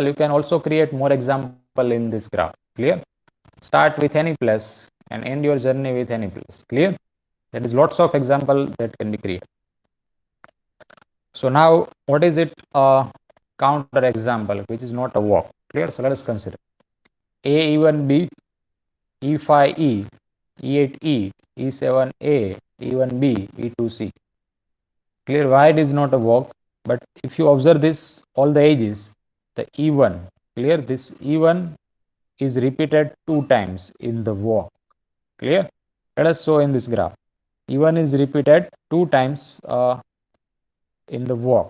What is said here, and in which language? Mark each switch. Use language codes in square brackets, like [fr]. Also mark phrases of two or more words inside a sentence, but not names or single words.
[en] You can also create more example in this graph. Clear? Start with any place and end your journey with any place. Clear? That is lots of example that can be created. So now what is it? Counter example which is not a walk. Clear? So let us consider A E1B, E5E, E8E, E7A, E1B, E2C. Clear? Why it is not a walk? But if you observe this, all the edges, the E1, clear? This E1 is repeated 2 times in the walk. Clear? Let us show in this graph. E1 is repeated 2 times in the walk.